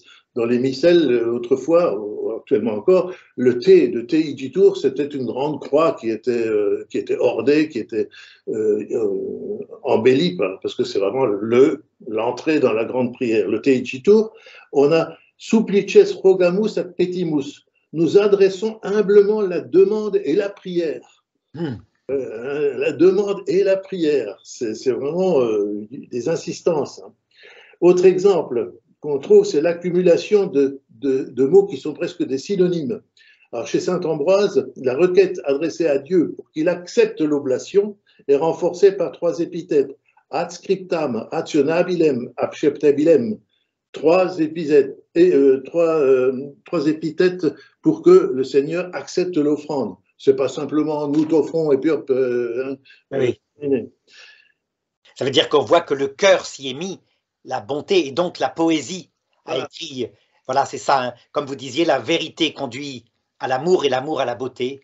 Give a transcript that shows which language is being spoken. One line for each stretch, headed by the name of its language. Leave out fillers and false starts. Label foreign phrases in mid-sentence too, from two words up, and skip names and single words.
French: Dans les missels, autrefois, actuellement encore, le T de Teigitur, c'était une grande croix qui était ordée, qui était embellie, parce que c'est vraiment l'entrée dans la grande prière. Le Teigitur, on a
Latin: Supplices rogamus ad petimus.
French: Nous adressons humblement la demande et la prière. La demande et la prière, c'est vraiment des insistances. Hein. Autre exemple qu'on trouve, c'est l'accumulation de mots qui sont presque des synonymes. Alors, chez saint Ambroise, la requête adressée à Dieu pour qu'il accepte l'oblation est renforcée par 3 épithètes.
Latin: Ad scriptam, rationabilem, acceptabilem.
French: 3 épithètes et 3 épithètes pour que le Seigneur accepte l'offrande. C'est pas simplement nous t'offrons et puis hop. Oui. Ça veut dire qu'on voit que le cœur s'y est mis, la bonté et donc la poésie a Voilà. écrit. Voilà, c'est ça. Hein. Comme vous disiez, la vérité conduit à l'amour et l'amour à la beauté.